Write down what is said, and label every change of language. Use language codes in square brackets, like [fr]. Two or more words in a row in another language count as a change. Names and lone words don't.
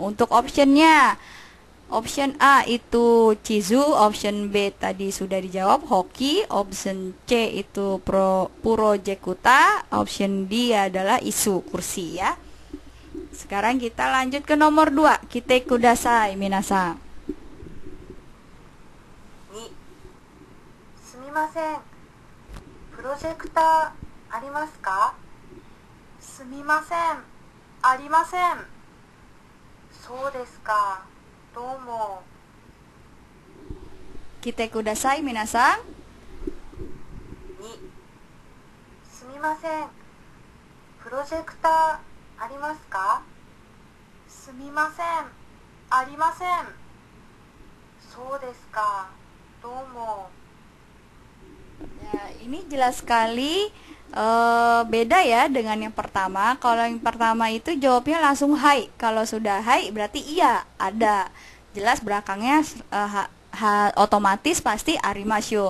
[id] Untuk optionnya, option A itu chizu, option B tadi sudah dijawab hoki, option C itu purojekuta, option D adalah isu, kursi ya. Sekarang kita lanjut ke nomor 2. [ja] 聞いてください皆さん. 2. すみません。プロジェクターありますか？すみません。ありません。そうですか。どうも。聞いてください皆さん. 2. すみません。プロジェクターありますか？すみません。ありません。そうですか。どうも。 [id] Ya, ini jelas sekali beda ya dengan yang pertama. Kalau yang pertama itu jawabnya langsung hai. Kalau sudah hai berarti iya, ada. Jelas belakangnya otomatis pasti arimasu.